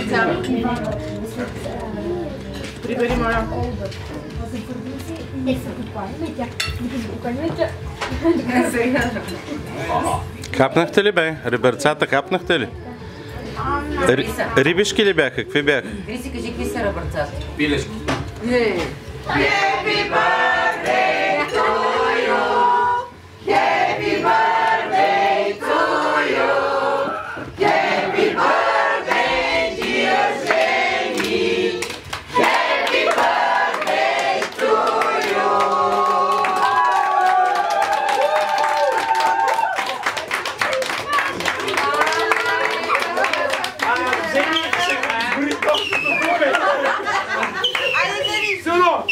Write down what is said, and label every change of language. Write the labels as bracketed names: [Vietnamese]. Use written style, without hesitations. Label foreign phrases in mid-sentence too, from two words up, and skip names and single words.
[Bulgarian] Прибери, моля. Капнахте ли бе? Ребърцата капнахте ли? Рибишки ли бяха? Какви бяха? Криси, кажи какви са ребърцата? Пилешки. [English] Happy birthday to you. Happy birthday to you. Happy birthday, dear Jenny. Happy birthday to you. [Bulgarian] Жени, гори топката тук! Айде, Жени! Силно!